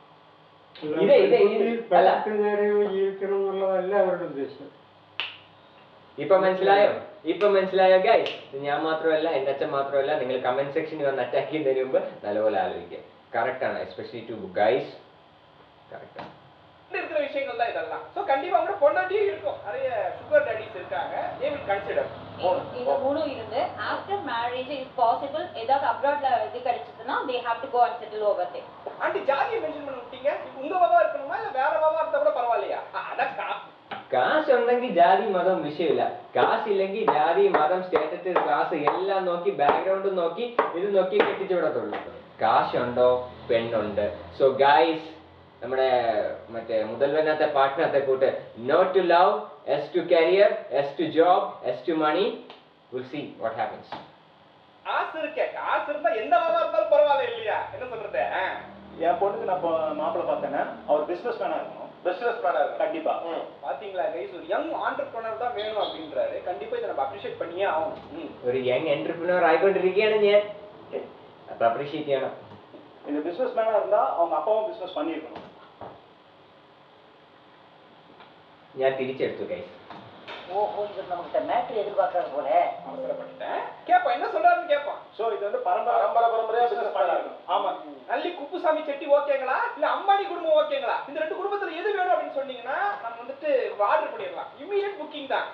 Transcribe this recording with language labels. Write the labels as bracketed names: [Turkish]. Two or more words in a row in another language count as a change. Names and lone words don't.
[Malayalam] നേരെ ജീവിക്കണം എന്നുള്ളതല്ല അവരുടെ ഉദ്ദേശം. ഇപ്പൊ മനസ്സിലായോ ഗൈസ്? ഞാൻ മാത്രമല്ല, എന്റെ അച്ഛൻ മാത്രമല്ല, നിങ്ങൾ കമന്റ് സെക്ഷനിൽ വന്ന് അറ്റാക്ക് ചെയ്യുന്നതിന് മുമ്പ് നല്ലപോലെ ആലോചിക്കുക. കറക്റ്റ് ആണ്, [English] especially to guys. [Malayalam] കറക്റ്റ് ആണ്. [Tamil] இருக்கிற விஷயங்கள் தான் இதெல்லாம். சோ கண்டிப்பா அவங்க பொண்டாட்டியே இருக்கும். நிறைய [English] sugar daddies [Tamil] இருக்காங்க. [English] they will consider. [Tamil] இந்த மூணு இருந்து [English] after marriage if possible [Tamil] ஏதாவது abroadல இது கிடைச்சதுன்னா [English] they have to go and settle over there. [Tamil] ஆண்டி ஜாதியை மென்ஷன் பண்ணி விட்டீங்க. உங்க பாவா இருக்கணுமா இல்ல வேற பாவா இருந்தா கூட பரவாயில்லையா? அடக்கா. [Malayalam] കാശ് ഉണ്ടെങ്കിൽ ജാതി മതം വിഷയമില്ല. കാശ് ഇല്ലെങ്കിൽ ജാതി മതം സ്റ്റേറ്റസ് ക്ലാസ് എല്ലാം നോക്കി ബാക്ക്ഗ്രൗണ്ട് നോക്കി ഇത് നോക്കി കെട്ടിച്ചു വിടത്തുള്ളൂ. കാശുണ്ടോ പെണ്ണുണ്ട്. [English] So guys, [Malayalam] നമ്മുടെ മറ്റേ മുതൽവനത്തെ പാട്ടിനകത്തെ കൂട്ട് [English] no to love, yes to career, yes to job, yes to money. Will see what happens. [Tamil] காசு இருக்கே, காசு இருந்தா எந்த பாவா இருந்தாலும் பரவாயில்லை இல்லையா? என்ன சொல்றது? என் பொண்ணுக்கு நான் மாப்பிள்ளை பார்த்தேன்னா அவர் [English] business man [Tamil] இருக்கணும். [English] business man [Tamil] இருக்கு. கண்டிப்பா. பாத்தீங்களா கைஸ், ஒரு [English] young entrepreneur [Tamil] தான் வேணும் அப்படின்றாரு. கண்டிப்பா இதை நம்ம அப்ரிஷியேட் பண்ணியே ஆகணும். [Malayalam] ഒരു [English] young entrepreneur [Malayalam] ആയിക്കൊണ്ടിരിക്കുകയാണ് ഞാൻ. അപ്പൊ അപ്രീഷിയേറ്റ് ചെയ്യണം. [Tamil] இந்த [English] business man [Tamil] இருந்தா அவங்க அப்பாவும் பிசினஸ் பண்ணியிருக்கணும். [Malayalam] ഞാൻ തിരിച്ചെടുത്തു ഗൈസ്. [Tamil] ஓஹோ, இது நமக்கு மேட்ரு எதிர்பார்க்கறது போல. அவசரப்பட்டுட்டேன். கேட்பான், என்ன சொல்றாருன்னு கேட்பான். சோ இது வந்து பரம்பரையா பிசினஸ் பண்ணிருக்கணும். ஆமா. நல்லி குப்புசாமி செட்டி ஓகேங்களா, இல்ல அம்பானி குடும்பம் ஓகேங்களா, இந்த ரெண்டு குடும்பத்துல எது வேணும் அப்படின்னு சொன்னீங்கன்னா நம்ம வந்துட்டு ஆர்டர் பண்ணிடலாம். [English] immediate booking தான்.